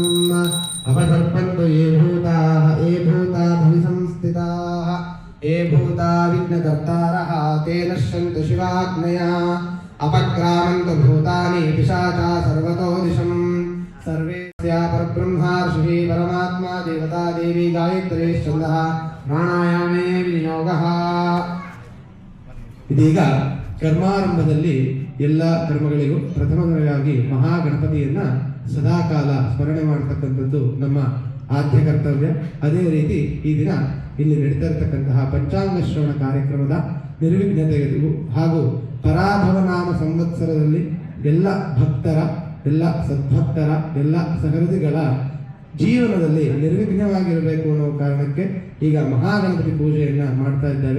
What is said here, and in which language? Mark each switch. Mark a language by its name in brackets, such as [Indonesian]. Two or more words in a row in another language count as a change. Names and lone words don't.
[Sanskrit] अपसर्पन्तु ये भूता भुविसंस्थिताः ये भूता विघ्नकर्तारः ते नश्यन्तु शिवाग्नया. अपक्रामन्तु भूतानि पिशाचा सर्वतो दिशम्. सर्वेस्या परब्रह्मा ऋषिः परमात्मा देवता देवी गायत्री छन्दः ಪ್ರಾಣಾಯಾಮೇ ವಿನಿಯೋಗಃ. [Kannada] ಇದೀಗ ಕರ್ಮಾರಂಭದಲ್ಲಿ ಎಲ್ಲ ಕರ್ಮಗಳಿಗೂ ಪ್ರಥಮವಾಗಿ ಮಹಾಗಣಪತಿಯನ್ನ ಸದಾಕಾಲ ಸ್ಮರಣೆ ಮಾಡತಕ್ಕಂಥದ್ದು ನಮ್ಮ ಆದ್ಯ ಕರ್ತವ್ಯ. ಅದೇ ರೀತಿ ಈ ದಿನ ಇಲ್ಲಿ ನಡೀತಾ ಇರತಕ್ಕಂತಹ ಪಂಚಾಂಗ ಶ್ರವಣ ಕಾರ್ಯಕ್ರಮದ ನಿರ್ವಿಘ್ನತೆಗೂ ಹಾಗೂ ಪರಾಭವನಾಮ ಸಂವತ್ಸರದಲ್ಲಿ ಎಲ್ಲ ಭಕ್ತರ, ಎಲ್ಲ ಸದ್ಭಕ್ತರ, ಎಲ್ಲ ಸಹೃದಿಗಳ ಜೀವನದಲ್ಲಿ ನಿರ್ವಿಘ್ನವಾಗಿರಬೇಕು ಅನ್ನೋ ಕಾರಣಕ್ಕೆ ಈಗ ಮಹಾಗಣಪತಿ ಪೂಜೆಯನ್ನ ಮಾಡ್ತಾ ಇದ್ದೇವೆ.